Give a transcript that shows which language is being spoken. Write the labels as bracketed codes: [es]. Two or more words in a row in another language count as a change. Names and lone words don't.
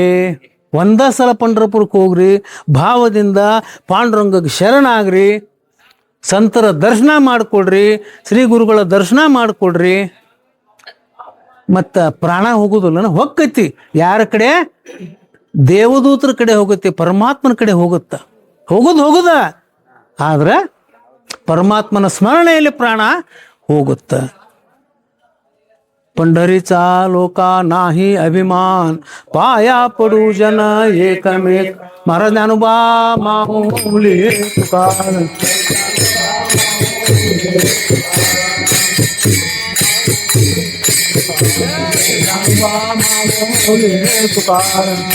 [kn] ಒಂದ ಸಲ ಪಂಢರಪುರಕ್ಕೆ ಹೋಗ್ರಿ, ಭಾವದಿಂದ ಪಾಂಡುರಂಗಕ್ಕೆ ಶರಣಾಗ್ರಿ, ಸಂತರ ದರ್ಶನ ಮಾಡಿಕೊಡ್ರಿ, ಶ್ರೀ ಗುರುಗಳ ದರ್ಶನ ಮಾಡಿಕೊಡ್ರಿ. ಮತ್ತು ಪ್ರಾಣ ಹೋಗೋದಿಲ್ಲ, ಹೊಕ್ಕೈತಿ. ಯಾರ ಕಡೆ? ದೇವದೂತರ ಕಡೆ ಹೋಗುತ್ತೆ, ಪರಮಾತ್ಮನ ಕಡೆ ಹೋಗುದ. ಆದ್ರೆ ಪರಮಾತ್ಮನ ಸ್ಮರಣೆಯಲ್ಲಿ ಪ್ರಾಣ ಹೋಗುತ್ತ. [mr] पंढरीचा लोका नाही अभिमान, पाया पडू जन एकमेक. महाराज ज्ञानोबा माऊली तुकार. ज्ञानोबा माऊली तुकार.